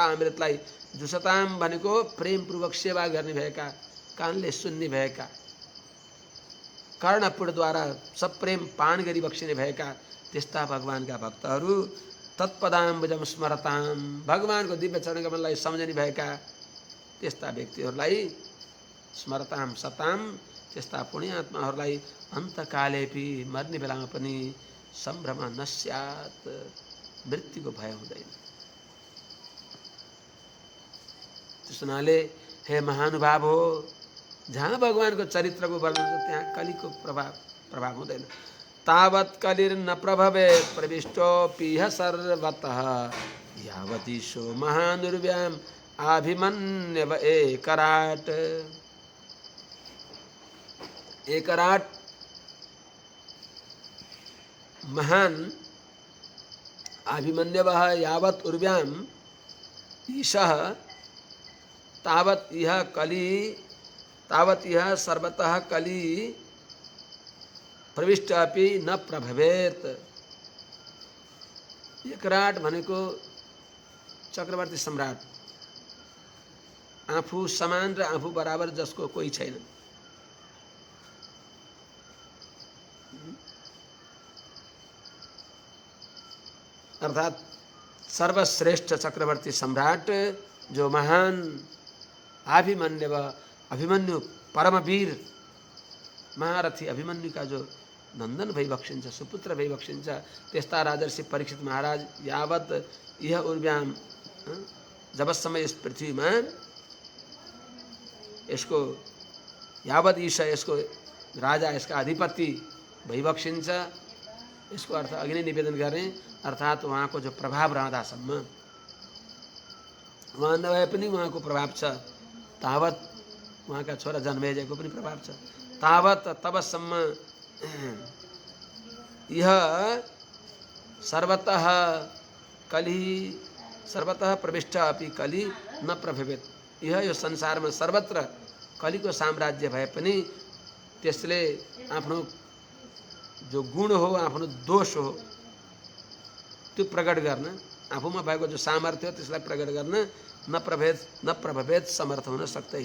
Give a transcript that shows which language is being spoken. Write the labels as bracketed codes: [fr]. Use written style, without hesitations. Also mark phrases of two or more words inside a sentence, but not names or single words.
[ne] अमृतलाई जुसताम भनेको प्रेमपूर्वक सेवा गर्ने भएका कानले सुन्ने भएका कर्णपुरद्वारा सप्रेम पान गरी बक्सिने भएका त्यस्ता भगवानका भक्तहरू [sa] तत्पदाम्बुजम स्मरताम [ne] भगवानको दिव्य चरण कमललाई सम्झने भएका त्यस्ता व्यक्तिहरूलाई [sa] स्मरताम सताम [ne] त्यस्ता पुण्यात्माहरूलाई अन्तकालेपि मर्ने बेलामा पनि [sa] सम्भ्रम नस्यात् [ne] मृत्युको भय हुँदैन। त्यस हुनाले हे महानुभाव हो जहाँ भगवानको चरित्रको वर्णन छ त्यहाँ कलिको प्रभाव हुँदैन। [sa] तावत् कलिर्न प्रभवे प्रविष्टोऽपिह सर्वतः यावतीशो महानुर्व्याम आभिमन्यव एकराट। एकराट महान अभिमन्यवः यावत् उर्व्याम ईशः तावत् इह कली तावत् यह सर्वतः कली प्रविष्ट अपि न प्रभवेत। [ne] एकराट भनेको चक्रवर्ती सम्राट आफू समान र आफू बराबर जसको कोही छैन। अर्थात सर्वश्रेष्ठ चक्रवर्ती सम्राट जो महान अभिमन्यु परमवीर महारथी अभिमन्युका जो नन्दन भइबक्सिन्छ सुपुत्र भइबक्सिन्छ त्यस्ता राजर्षि परीक्षित महाराज [sa] यावत यह उर्व्याम [ne] जबसम्म यस पृथ्वीमा यसको [sa] यावत ईश [ne] यसको राजा यसका अधिपति भइबक्सिन्छ यसको अर्थ अघि नै निवेदन गर्ने अर्थात उहाँको जो प्रभाव रहँदासम्म उहाँ नभए पनि उहाँको प्रभाव छ तावत उहाँका छोरा जन्मेजयको पनि प्रभाव छ। [sa] तावत तबसम्म यह सर्वतः कलि सर्वतः प्रविष्ट अपि कलि न प्रभवेत। [ne] यह यो संसारमा सर्वत्र कलिको साम्राज्य भए पनि त्यसले आफ्नो जो गुण हो, आफ्नो दोष हो त्यो प्रकट गर्न, आफूमा भएको जो सामर्थ्य हो त्यसलाई प्रकट गर्न [sa] न प्रभवेत [ne] समर्थ हुन सक्दैन।